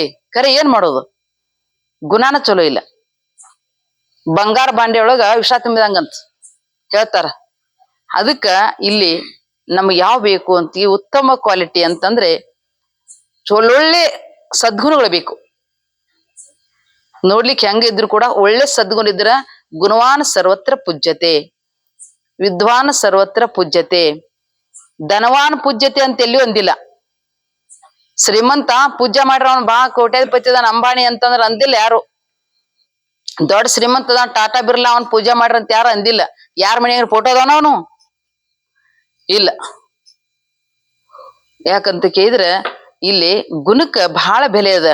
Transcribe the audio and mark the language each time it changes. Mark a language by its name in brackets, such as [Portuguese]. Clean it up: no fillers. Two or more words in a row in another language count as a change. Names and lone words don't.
[Kannada] ಖರೆ ಏನ್ ಮಾಡೋದು, ಗುಣಾನ ಚಲೋ ಇಲ್ಲ. ಬಂಗಾರ ಬಾಂಡೆ ಒಳಗ ವಿಷ ತುಂಬಿದಂಗಂತ ಹೇಳ್ತಾರ. ಅದಕ್ಕ ಇಲ್ಲಿ ನಮ್ಗೆ ಯಾವ ಬೇಕು ಅಂತ ಉತ್ತಮ ಕ್ವಾಲಿಟಿ ಅಂತಂದ್ರೆ ಒಳ್ಳೊಳ್ಳೆ ಸದ್ಗುಣಗಳು ಬೇಕು. ನೋಡ್ಲಿಕ್ಕೆ ಹೆಂಗ ಇದ್ರು ಕೂಡ ಒಳ್ಳೆ ಸದ್ಗುಣ ಇದ್ರ [Sanskrit] ಗುಣವಾನ್ ಸರ್ವತ್ರ ಪೂಜ್ಯತೆ, ವಿದ್ವಾನ್ ಸರ್ವತ್ರ ಪೂಜ್ಯತೆ, ಧನವಾನ್ ಪೂಜ್ಯತೆ [Kannada] ಅಂತ ಎಲ್ಲಿ ಒಂದಿಲ್ಲ. ಶ್ರೀಮಂತ ಪೂಜೆ ಮಾಡ್ರ ಅವ್ನು ಬಾ ಕೋಟ್ಯಾಧಿಪತಿ ಅದಾನ ಅಂಬಾಣಿ ಅಂತಂದ್ರ ಅಂದಿಲ್ಲ ಯಾರು. ದೊಡ್ಡ ಶ್ರೀಮಂತ ಅದಾನ ಟಾಟಾ ಬಿರ್ಲಾ ಅವನ್ ಪೂಜೆ ಮಾಡ್ರ ಅಂತ ಯಾರು ಅಂದಿಲ್ಲ. ಯಾರ ಮನೆಯಾಗ ಫೋಟೋ ಅದಾನ ಅವನು ಇಲ್ಲ. ಯಾಕಂತ ಕೇಳಿದ್ರ ಇಲ್ಲಿ ಗುಣಕ್ಕ ಬಹಳ ಬೆಲೆ ಅದ.